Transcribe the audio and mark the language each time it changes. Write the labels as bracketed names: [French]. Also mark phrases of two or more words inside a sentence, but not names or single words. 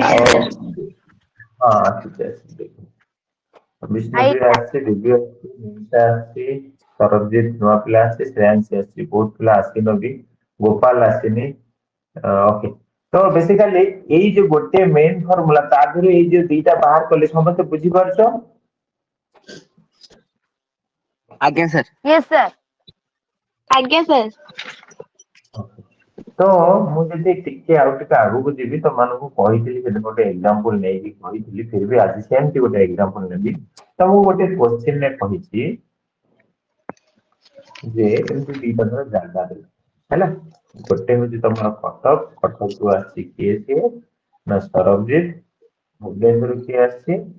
[Odia] ହଁ ଆସିଛି ବିଷ୍ଣୁପ୍ରିୟା ଆସିଛି ଦିବ୍ୟ ଆସିଛି ନିମିଷା ଆସିଛି ସରବଜିତ ନୂଆ ପିଲା ଆସିଛି ଶ୍ରେୟାଂଶୀ ଆସିଛି ବହୁତ ପିଲା ଆସିନ ବି ଗୋପାଲ ଆସିନି ଓକେ ତ ବେସିକାଲି ଏଇ ଯୋଉ ଗୋଟେ [English] main formula [Odia] ତା ଦେହରୁ ଏଇ ଯୋଉ ଦିଟା ବାହାର କଲେ ସମସ୍ତେ ବୁଝିପାରୁଛ ଆଜ୍ଞା ସାର୍ [English] yes sir [Odia] ଆଜ୍ଞା ସାର୍ ତ ମୁଁ ଯଦି ଟିକେ ଆଉ ଟିକେ ଆଗକୁ ଯିବି ତମମାନଙ୍କୁ କହିଥିଲି ସେଦିନ ଗୋଟେ ଏକ୍ସାମ୍ପଲ ନେଇକି କହିଥିଲି [Hindi] फिर भी [Odia] ଆଜି ସେମିତି ଗୋଟେ ଏକ୍ସାମ୍ପଲ ନେବି ତ ମୁଁ ଗୋଟେ କୋଶ୍ଚିନରେ କହିଛି ଯେ ଏମିତି ଦିଟା ଧର ଜାଗା ଦେଲା ହେଲା ଗୋଟେ ହଉଛି ତମର କଟକରୁ ଆସିଛି କିଏ ସିଏ ନା ସରବଜିତ ଭୁବନେଶ୍ୱରରୁ କିଏ ଆସିଛି